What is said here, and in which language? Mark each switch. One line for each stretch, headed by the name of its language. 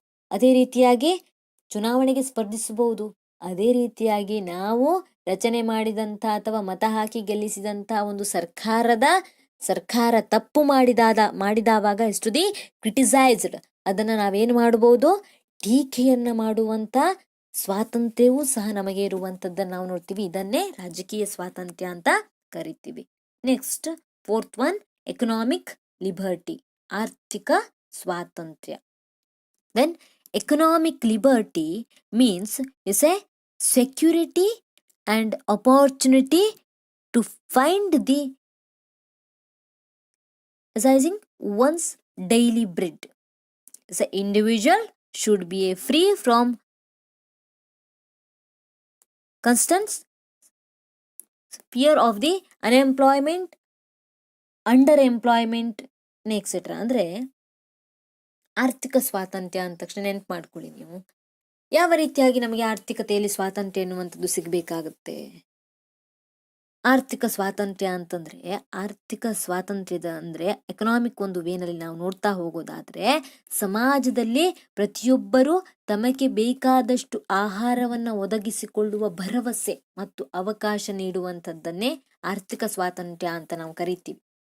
Kannada: ಅದೇ ರೀತಿಯಾಗಿ ಚುನಾವಣೆಗೆ ಸ್ಪರ್ಧಿಸಬಹುದು. ಅದೇ ರೀತಿಯಾಗಿ ನಾವು ರಚನೆ ಮಾಡಿದಂತ ಅಥವಾ ಮತ ಹಾಕಿ ಗೆಲ್ಲಿಸಿದಂತ ಒಂದು ಸರ್ಕಾರ ತಪ್ಪು ಮಾಡಿದವಾಗ
English: the criticised,
Kannada: ಅದನ್ನ ನಾವೇನು ಮಾಡಬಹುದು? ಟೀಕೆಯನ್ನ ಮಾಡುವಂತ ಸ್ವಾತಂತ್ರ್ಯವೂ ಸಹ ನಮಗೆ ಇರುವಂತದ್ದನ್ನು ನಾವು ನೋಡ್ತೀವಿ. ಇದನ್ನೇ ರಾಜಕೀಯ ಸ್ವಾತಂತ್ರ್ಯ ಅಂತ ಕರಿತೀವಿ. Next
English: fourth one economic liberty,
Kannada: ಆರ್ಥಿಕ ಸ್ವಾತಂತ್ರ್ಯ.
English: Then economic liberty means is a security and opportunity to find the exercising one's daily bread. As an individual should be free from constant fear of the unemployment, underemployment, etc.
Kannada: ಅಂದರೆ ಆರ್ಥಿಕ ಸ್ವಾತಂತ್ರ್ಯ ಅಂದ ತಕ್ಷಣ ನೆನ್ಪು ಮಾಡ್ಕೊಳ್ಳಿ ನೀವು, ಯಾವ ರೀತಿಯಾಗಿ ನಮಗೆ ಆರ್ಥಿಕತೆಯಲ್ಲಿ ಸ್ವಾತಂತ್ರ್ಯ ಎನ್ನುವಂಥದ್ದು ಸಿಗಬೇಕಾಗುತ್ತೆ. ಆರ್ಥಿಕ ಸ್ವಾತಂತ್ರ್ಯ ಅಂತಂದ್ರೆ, ಆರ್ಥಿಕ ಸ್ವಾತಂತ್ರ್ಯದ ಅಂದ್ರೆ ಎಕನಾಮಿಕ್ ಒಂದು ವೇನಲ್ಲಿ ನಾವು ನೋಡ್ತಾ ಹೋಗೋದಾದ್ರೆ, ಸಮಾಜದಲ್ಲಿ ಪ್ರತಿಯೊಬ್ಬರೂ ತಮಗೆ ಬೇಕಾದಷ್ಟು ಆಹಾರವನ್ನ ಒದಗಿಸಿಕೊಳ್ಳುವ ಭರವಸೆ ಮತ್ತು ಅವಕಾಶ ನೀಡುವಂಥದ್ದನ್ನೇ ಆರ್ಥಿಕ ಸ್ವಾತಂತ್ರ್ಯ ಅಂತ ನಾವು ಕರಿತೀವಿ.